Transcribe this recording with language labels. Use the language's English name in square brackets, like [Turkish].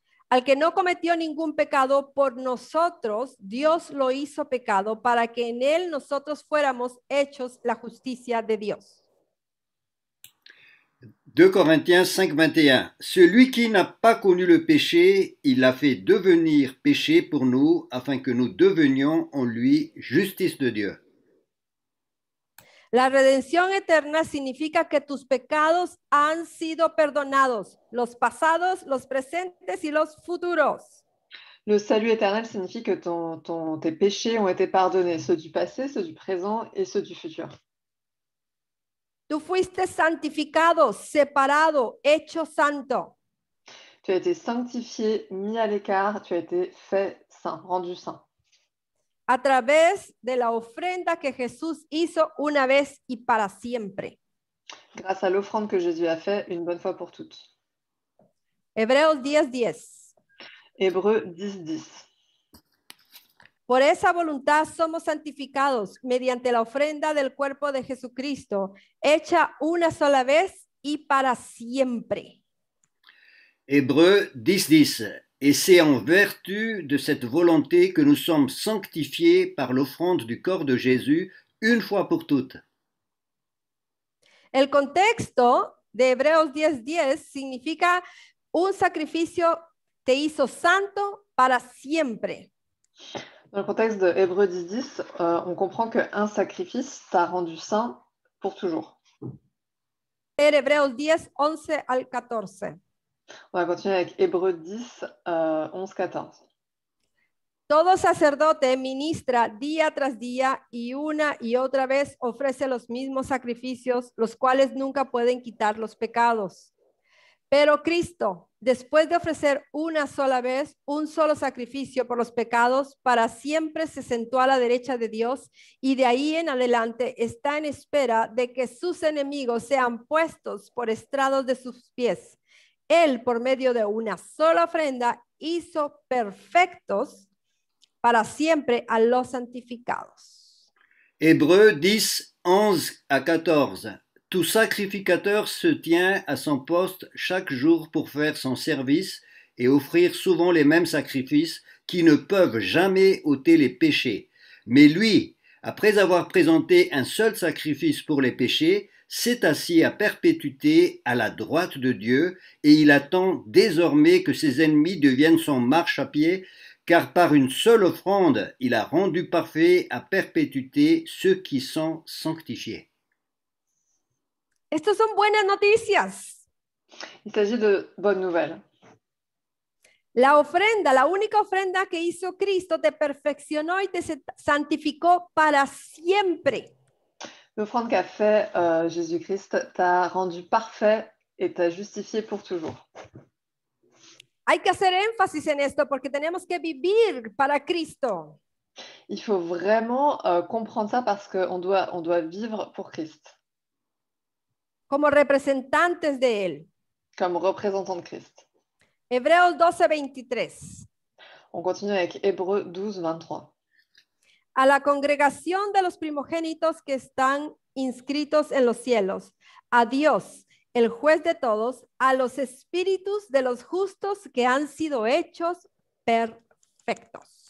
[Spanish] Al que no cometió ningún pecado por nosotros, Dios lo hizo pecado para que en él nosotros fuéramos hechos la justicia de Dios. [French] 2 Corinthiens 5, 21. Celui qui n'a pas connu le péché, il l'a fait devenir péché pour nous, afin que nous devenions en lui justice de Dieu. [Spanish] La redención eterna significa que tus pecados han sido perdonados, los pasados, los presentes y los futuros. [French] le salut éternel signifie que tes péchés ont été pardonnés, ceux du passé, ceux du présent et ceux du futur. [Spanish] Tú fuiste santificado, separado, hecho santo. [French] Tu as été sanctifié, mis à l'écart, tu as été fait saint, rendu saint. [Spanish] A través de la ofrenda que Jesús hizo una vez y para siempre. [French] Grâce à l'offrande que Jésus a fait une bonne fois pour toutes. [Spanish] Hebreos 10:10. [French] Hébreux 10, 10. [Spanish] Por esa voluntad somos santificados mediante la ofrenda del cuerpo de Jesucristo, hecha una sola vez y para siempre. [French] Hébreux 10, 10. Et c'est en vertu de cette volonté que nous sommes sanctifiés par l'offrande du corps de Jésus une fois pour toutes. [Spanish] El contexto de Hebreos 10:10 significa un sacrificio te hizo santo para siempre. [French] Dans le contexte de Hébreux 10, 10, on comprend qu'un sacrifice t'a rendu saint pour toujours. [Spanish] Hebreos 10:11 al 14. [French] On va continuer avec Hébreux 10, 11-14. [Spanish] Todo sacerdote ministra día tras día y una y otra vez ofrece los mismos sacrificios, los cuales nunca pueden quitar los pecados. Pero Cristo, después de ofrecer una sola vez un solo sacrificio por los pecados, para siempre se sentó a la derecha de Dios y de ahí en adelante está en espera de que sus enemigos sean puestos por estrados de sus pies. Él, por medio de una sola ofrenda, hizo perfectos para siempre a los santificados. [French] Hébreux 10, 11 à 14. Tout sacrificateur se tient à son poste chaque jour pour faire son service et offrir souvent les mêmes sacrifices qui ne peuvent jamais ôter les péchés. Mais lui, après avoir présenté un seul sacrifice pour les péchés, s'est assis à perpétuité à la droite de Dieu et il attend désormais que ses ennemis deviennent son marchepied, car par une seule offrande, il a rendu parfait à perpétuité ceux qui sont sanctifiés. [Spanish] Estas son buenas noticias. [French] Il s'agit de bonnes nouvelles. [Spanish] La ofrenda, la única ofrenda que hizo Cristo, te perfeccionó y te santificó para siempre. [French] L'offrande qu'a fait Jésus-Christ t'a rendu parfait et t'a justifié pour toujours. [Spanish] Hay que hacer énfasis en esto porque tenemos que vivir para Cristo. [French] Il faut vraiment comprendre ça parce qu'on doit vivre pour Christ, [Spanish] Como representantes de Él. [French] comme représentant de Christ. [Spanish] Hebreos 12:23. [French] On continue avec Hébreux 12, 23. [Spanish] A la congregación de los primogénitos que están inscritos en los cielos, a Dios, el juez de todos, a los espíritus de los justos que han sido hechos perfectos.